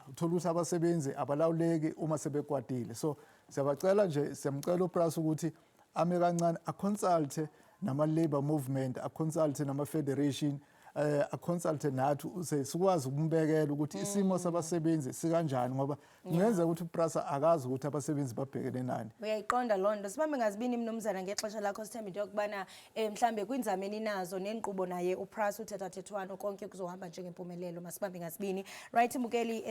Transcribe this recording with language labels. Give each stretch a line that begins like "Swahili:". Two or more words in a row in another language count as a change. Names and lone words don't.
Zulu: Uthola ukuthi abasebenzi abalawuleki uma sebekwatile. So siyabacela nje, siyamcela uPrasa ukuthi ame kancane aconsulte nama-labor movement, aconsulte nama-federation, aconsulte nathi ukuze sikwazi ukumbekela ukuthi isimo sabasebenzi sikanjani, ngoba kungenzeka ukuthi uPrasa akazi ukuthi abasebenzi babhekene nani.
Xhosa: Uyayiqonda loo nto. Sibambe ngazibini mnumzana ngexesha lakho, sithemba into yokubana mhlambe kwinzameni nazo nenkqubo naye uPrasa uthethathethwano konke kuzohamba njengempumelelo. Masibambe ngazibini. Right, Mukeli.